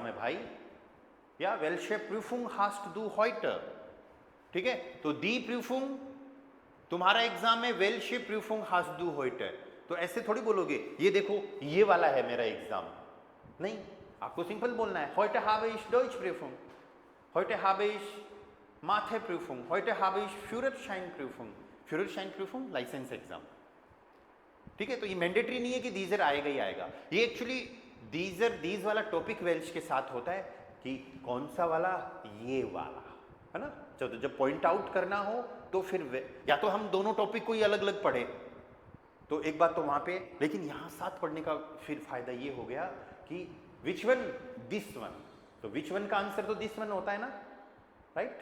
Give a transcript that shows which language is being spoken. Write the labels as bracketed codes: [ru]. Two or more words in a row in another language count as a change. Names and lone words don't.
[hi] है भाई, या [de] Welche Prüfung hast du heute, [hi] ठीक है, तो [de] die Prüfung [hi] तुम्हारा एग्जाम है, [de] Welche Prüfung hast du heute, [hi] तो ऐसे थोड़ी बोलोगे, ये देखो ये वाला है मेरा एग्जाम, नहीं, आपको सिंपल बोलना है, [de] heute habe ich Deutsch Prüfung, heute habe ich Mathe Prüfung, heute habe ich Führerschein Prüfung, Führerschein Prüfung [en] license exam, [de] ठीक है। [hi] तो ये मैंडेटरी नहीं है कि दीजर आएगा ही आएगा, ये एक्चुअली दीज वाला टॉपिक वेल्श के साथ होता है कि कौन सा वाला, ये वाला है ना। जब [en] point out [hi] करना हो तो फिर या तो हम दोनों टॉपिक को ही अलग अलग पढ़े, तो एक बात तो वहां पे, लेकिन यहां साथ पढ़ने का फिर फायदा ये हो गया कि [en] which one, this one, [hi] तो [en] which one [hi] का आंसर तो [en] this one [hi] होता है ना, राइट।